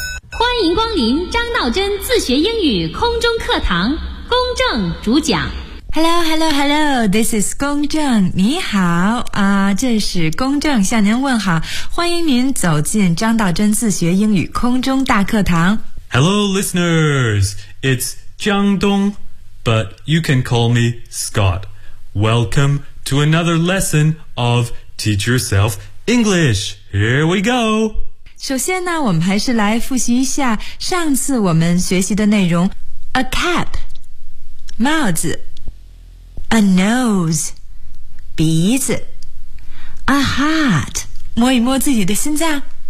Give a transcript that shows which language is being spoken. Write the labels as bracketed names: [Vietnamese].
[Chinese] 欢迎光临张道真自学英语空中课堂，公正主讲。 [English] Hello, hello, hello, this is [Chinese] 公正，你好啊，这是公正向您问好，欢迎您走进张道真自学英语空中大课堂。 [English] Hello, listeners, it's 江东 but you can call me Scott. Welcome to another lesson of Teach Yourself English. Here we go. [Chinese] 首先呢，我们还是来复习一下上次我们学习的内容 ,a cap, 帽子。 [English] A nose, [Chinese] 鼻子。 [English] A heart, [Chinese] 摸一摸自己的心脏。